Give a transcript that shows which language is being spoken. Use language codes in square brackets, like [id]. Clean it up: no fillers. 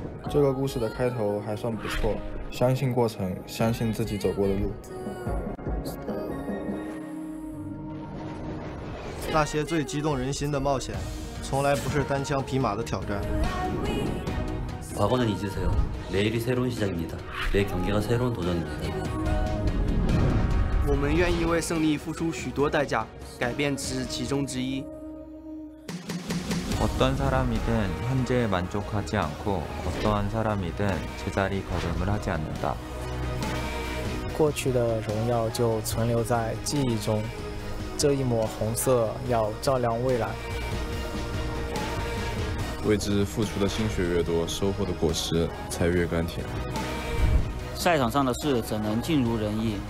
[zh] 这个故事的开头还算不错，相信过程，相信自己走过的路。那些最激动人心的冒险，从来不是单枪匹马的挑战。 [ko] 과거는 잊으세요. 내일이 새로운 시작입니다. 내 경기가 새로운 도전입니다. [zh] 我们愿意为胜利付出许多代价，改变只是其中之一。 [ko] 어떤 사람이든 현재에 만족하지 않고 어떠한 사람이든 제자리 걸음을 하지 않는다. [zh] 过去的荣耀就存留在记忆中，这一抹红色要照亮未来。为之付出的心血越多，收获的果实才越甘甜。赛场上的事怎能尽如人意？